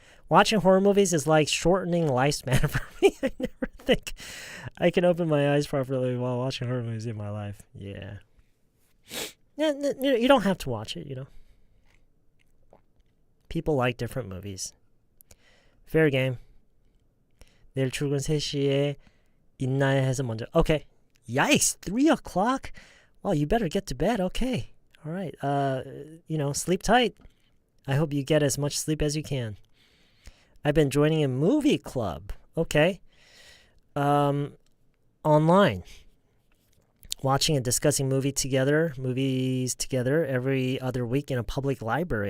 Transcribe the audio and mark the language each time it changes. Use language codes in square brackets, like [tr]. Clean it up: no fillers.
[en] Watching horror movies is like shortening lifespan for me. I never think I can open my eyes properly while watching horror movies in my life. Yeah. You don't have to watch it, People like different movies. Fair game. [ko] 내일 출근 3시에 있나요 해서 먼저. [en] Okay. Yikes, 3 o'clock? Well, you better get to bed. Okay. All right. Sleep tight. I hope you get as much sleep as you can. I've been joining a movie club. Okay. Online. Watching and discussing movies together every other week in a public library.